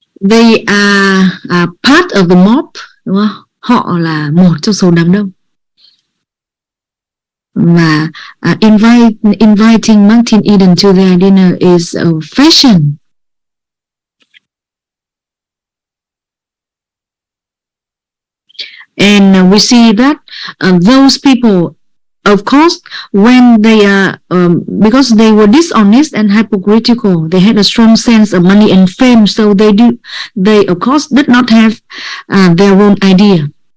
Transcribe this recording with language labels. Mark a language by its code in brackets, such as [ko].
[en] They are part of the mob, [vi] đúng không? Họ là một trong số đám đông. Và [en] inviting Martin Eden to their dinner is a fashion. And we see that those people, of course, when they are because they were dishonest and hypocritical, they had a strong sense of money and fame, so they of course did not have their own idea.